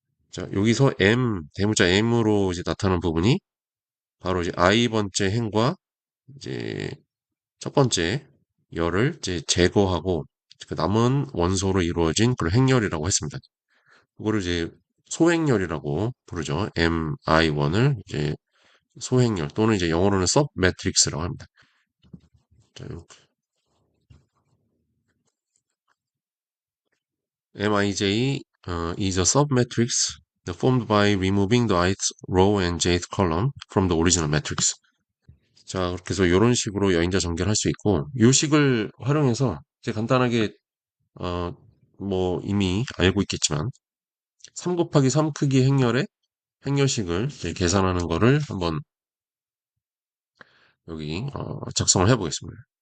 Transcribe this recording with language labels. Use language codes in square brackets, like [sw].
[ko] 자, 여기서 대문자 M으로 이제 나타나는 부분이 바로 이제 I 번째 행과 이제 첫 번째 열을 이제 제거하고 그 남은 원소로 이루어진 그런 행렬이라고 했습니다. 그거를 이제 소행렬이라고 부르죠. MI1을 이제 소행렬 또는 이제 영어로는 서브 매트릭스라고 합니다. [en] 자, Mij is a submatrix formed by removing the ith row and jth column from the original matrix. [ko] 자, 그렇게 해서 이런 식으로 여인자 전개를 할 수 있고, 이 식을 활용해서 이제 간단하게, 어, 뭐 이미 알고 있겠지만, 3 곱하기 3 크기 행렬의 행렬식을 이제 계산하는 거를 한번 여기, 작성을 해 보겠습니다.